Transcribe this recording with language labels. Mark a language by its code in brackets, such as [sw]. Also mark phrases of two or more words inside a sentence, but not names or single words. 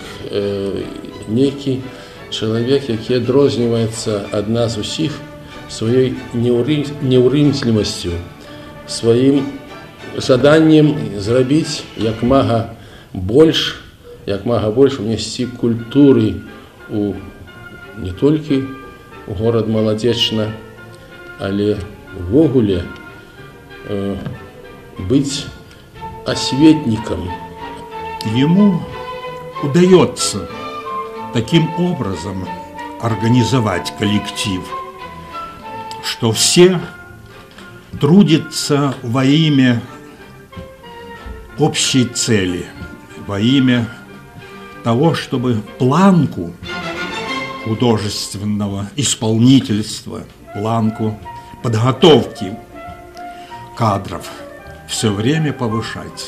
[be] нейкі чалавек, які адрозніваецца ад нас усіх сваёй неўрымслівасцю, сваім жаданнем зрабіць як мага больш унесці культуры у не толькі у горад Маладзечна, але увогуле [ru] быть осветником. Ему удается таким образом организовать коллектив, что все трудятся во имя общей цели, во имя того, чтобы планку художественного исполнительства, планку подготовки кадров все время повышать.